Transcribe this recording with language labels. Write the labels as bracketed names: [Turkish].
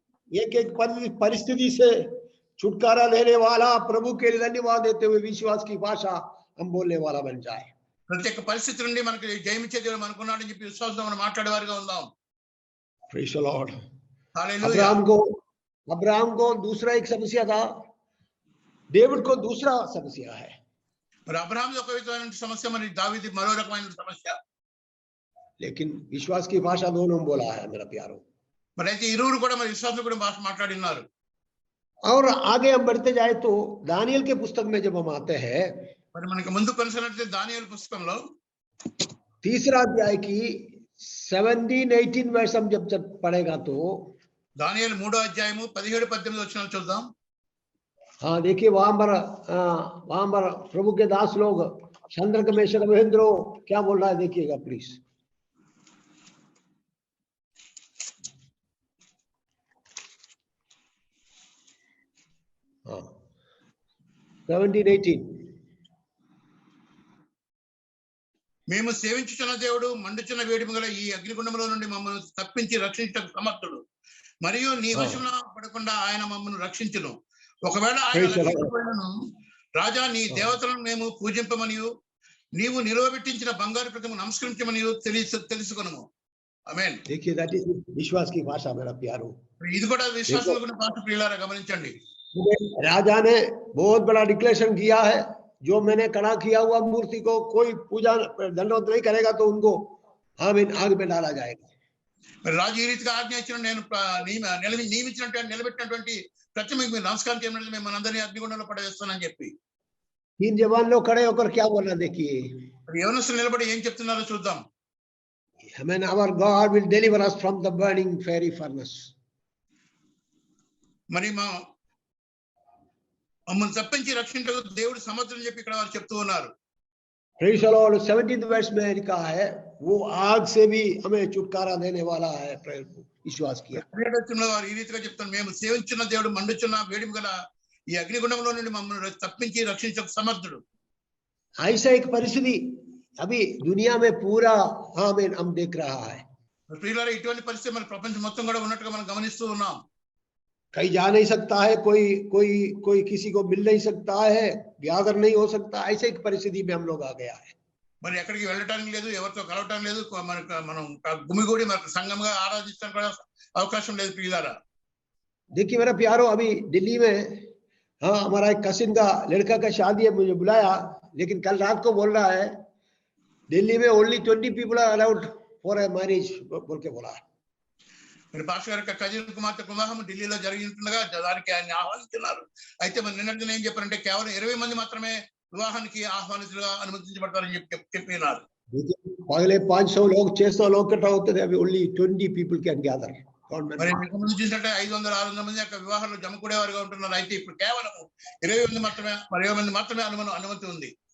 [Hindi] एक एक परिस्थिति से छुटकारा लेने वाला, प्रभु के लिए धन्यवाद देते हुए विश्वास की भाषा हम बोलने वाला बन जाए। [Telugu] ప్రతి ఒక్క పరిస్థితి నుండి మనకి జయమిచ్చే దేవుడు మనకున్నాడని చెప్పి విశ్వాసంతో మనం మాట్లాడేవారుగా ఉందాం। [English] Praise the Lord. [Telugu] Hallelujah. [Hindi] Abraham को दूसरा एक समस्या था, डेविड को दूसरा समस्या है। [Telugu] మరి అబ్రహాం ఒక విధమైన సమస్య, మరి దావీదు మరో రకమైన సమస్య। [Hindi] लेकिन विश्वास की भाषा दोनों बोला है मेरा प्यारो। [Telugu] మరి అయితే ఇరువురు కూడా మరి విశ్వాసం కూడా భాష మాట్లాడినారు। [Hindi] और आगे हम बढ़ते जाए तो दानियल के पुस्तक में जब हम आते हैं, [Telugu] మరి మనకి ముందు కొనసాగితే దానియేలు పుస్తకంలో [Hindi] 3रा अध्याय की 17-18 वर्ष हम जब पढ़ेगा तो [Telugu] దానియేలు 3వ అధ్యాయము 17-18 వచనాలు చూద్దాం। [Hindi] हाँ देखिए, वहां पर प्रभु के दास लोग चंद्रक मेषक महेंद्रो क्या बोल रहा है, देखिएगा प्लीज। हाँ 17-18। [Telugu] మేము సేవించుచున్న దేవుడు మండుచున్న వేడిమి గల ఈ అగ్నిగుండంలో నుండి మమ్మల్ని తప్పించి రక్షించటకు సమర్థుడు, మరియు నీ వశమున పడకుండా ఆయన మమ్మల్ని రక్షించును। ఒకవేళ ఆయన రక్షించబడినను రాజా నీ దేవతలను మేము పూజింపమనియు నీవు నిలవబెట్టించిన బంగారు ప్రతిమ నమస్కరించమనియు తెలుసుకొనుము। ఆమేన్। [Hindi] देखिए [English] that is [Hindi] विश्वास की भाषा मेरा प्यारो। [Telugu] ఇది కూడా విశ్వాసముల భాష ప్రియులారా గమనించండి। [Hindi] राजा ने बहुत बड़ा डिक्लेरेशन किया है, जो मैंने खड़ा किया हुआ मूर्ति को कोई पूजा दंडवत नहीं करेगा तो उनको आमीन आग में डाला जाएगा। [Telugu] మరి రాజు ఈ రీతిగా ఆజ్ఞ ఇచ్చిన, నేను నియమించినట్టు నిలబెట్టినటువంటి ప్రతిమకు మీరు నమస్కారం చేయమని మేము మనందరినీ అగ్నిగుండంలో పడవేస్తానని చెప్పి [Hindi] 3 जवान लोग खड़े होकर क्या बोलना, देखिए [Telugu] యవనస్తులు నిలబడి ఏం చెప్తున్నారో చూద్దాం। [English] Amen. Our God will deliver us from the burning fiery furnace. [Telugu] మరి మమ్మల్ని తప్పించి రక్షించకు దేవుడు సమర్థులని చెప్పి ఇక్కడ వారు చెప్తూ ఉన్నారు। [English] Praise the Lord। [Hindi] 17th verse में लिखा है वो आग से भी हमें छुटकारा देने वाला है, विश्वास किया। [Telugu] వారు ఈ రీతిగా చెప్తారు, మేము సేవించున్న దేవుడు మండుచున్న వేడిమి గల ఈ అగ్నిగుండంలో నుండి మమ్మల్ని తప్పించి రక్షించకు సమర్థుడు। [Hindi] ऐसा एक परिस्थिति अभी दुनिया में पूरा आमीन हम देख रहा है। [Telugu] ప్రియులారా ఇటువంటి పరిస్థితి మన ప్రపంచం మొత్తం కూడా ఉన్నట్టుగా మనం గమనిస్తూ ఉన్నాం। [Hindi] कहीं जा नहीं सकता है, कोई किसी को मिल नहीं सकता है, ब्यागर नहीं हो सकता, ऐसे एक परिस्थिति में हम लोग आ गया है। [Telugu] మరి ఎక్కడికి వెళ్ళటానికి లేదు, ఎవరితో కలవటం లేదు, మనం గుమిగూడి మనకు సంఘంగా ఆరాధించడానికి కూడా అవకాశం లేదు ప్రియులారా। [Hindi] देखिए मेरा प्यारो, अभी दिल्ली में हाँ हमारा एक कसिन का लड़का का शादी है, मुझे बुलाया, लेकिन कल रात को बोल रहा है दिल्ली में [English] only 20 people are allowed for a marriage [Hindi] बोल के बोला। [Telugu] మరి పాస్టర్ గారి కజిన్ కుమార్తె వివాహం ఢిల్లీలో జరిగింటుండగా దానికి ఆయన ఆహ్వానిస్తున్నారు। అయితే మరి నిన్నటిని ఏం చెప్పారంటే కేవలం 20 మంది మాత్రమే వివాహానికి ఆహ్వానితులుగా అనుమతించబడతారని చెప్పినారు। [Hindi] पहले 500 लोग 600 लोग इकट्ठा होते थे, अभी [English] Only 20 people can gather। [Telugu] మరి ముందు చూసినట్టే 500-600 మంది యొక్క వివాహాల్లో జమకూడేవారుగా ఉంటున్నారు। అయితే ఇప్పుడు కేవలం 20 మంది మాత్రమే అనుమతి ఉంది।